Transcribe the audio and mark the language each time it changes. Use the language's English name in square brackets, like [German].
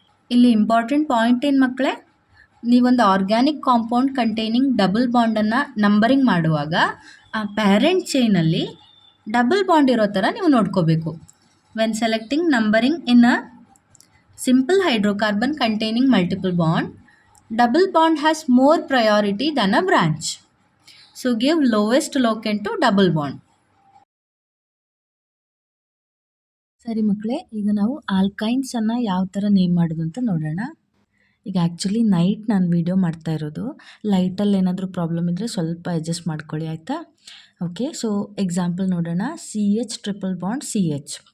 [Kannada] ಇಲ್ಲಿ important point ಏನು ಮಕ್ಕಳೇ? ನೀವೊಂದು organic compound containing double ಬಾಂಡನ್ನು numbering ಮಾಡುವಾಗ ಆ ಪ್ಯಾರೆಂಟ್ ಚೈನಲ್ಲಿ ಡಬಲ್ ಬಾಂಡ್ ಇರೋ ಥರ ನೀವು ನೋಡ್ಕೋಬೇಕು. [English] When selecting numbering in a simple hydrocarbon containing multiple bond, double bond has more priority than a branch. So give lowest locant to double bond. [Kannada] ಸರಿ ಮಕ್ಕಳೇ, ಈಗ ನಾವು ಆಲ್ಕೈನ್ಸನ್ನು ಯಾವ ಥರ ನೇಮ್ ಮಾಡೋದು ಅಂತ ನೋಡೋಣ. ಈಗ ಆ್ಯಕ್ಚುಲಿ ನೈಟ್ ನಾನು ವೀಡಿಯೋ ಮಾಡ್ತಾ ಇರೋದು. ಲೈಟಲ್ಲಿ ಏನಾದರೂ ಪ್ರಾಬ್ಲಮ್ ಇದ್ದರೆ ಸ್ವಲ್ಪ ಅಡ್ಜಸ್ಟ್ ಮಾಡ್ಕೊಳ್ಳಿ, ಆಯಿತಾ? ಓಕೆ. ಸೊ ಎಕ್ಸಾಂಪಲ್ ನೋಡೋಣ. CH triple bond CH.